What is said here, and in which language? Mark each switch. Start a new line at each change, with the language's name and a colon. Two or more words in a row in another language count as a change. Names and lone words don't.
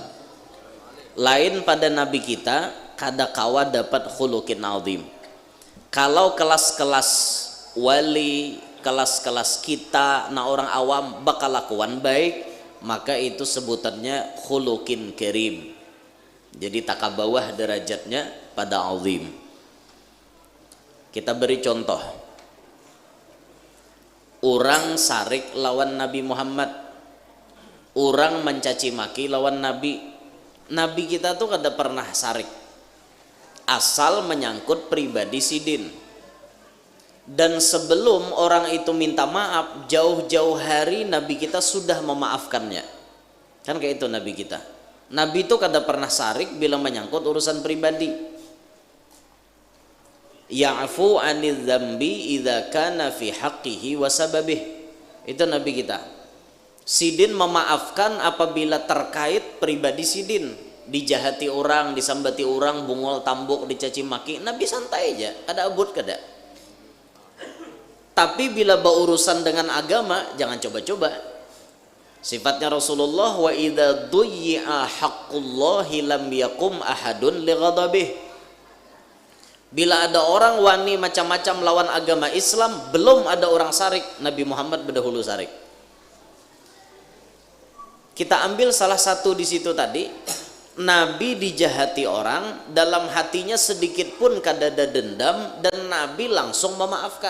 Banjar: Lain pada Nabi kita, kada kawa dapat
Arabic: khuluqin azim.
Banjar: Kalau kelas-kelas wali, kelas-kelas kita, nah orang awam bakal lakuan baik, maka itu sebutannya
Arabic: khuluqin karim.
Banjar: Jadi tak bawah derajatnya pada azim. Kita beri contoh. Orang sarik lawan Nabi Muhammad, orang mencaci maki lawan Nabi. Nabi kita tuh kada pernah sarik, asal menyangkut pribadi sidin. Dan sebelum orang itu minta maaf, jauh-jauh hari Nabi kita sudah memaafkannya. Kan kayak itu Nabi kita. Nabi itu kada pernah sarik bila menyangkut urusan pribadi.
Arabic: Ya'fu 'anil dzambi idza kana fi haqqihi wa sababih.
Banjar: Itu Nabi kita. Sidin memaafkan apabila terkait pribadi sidin, dijahati orang, disambati orang, bungol tambuk, dicaci maki, Nabi santai aja, kada abut kada. Tapi bila berurusan dengan agama, jangan coba-coba. Sifatnya Rasulullah,
Arabic: wa idza duyyi'a haqqullahi lam yakum ahadun li ghadabih.
Banjar: Bila ada orang wani macam-macam lawan agama Islam, belum ada orang sarik, Nabi Muhammad berdahulu sarik. Kita ambil salah satu di situ tadi, Nabi dijahati orang, dalam hatinya sedikit pun kada ada dendam, dan Nabi langsung memaafkan.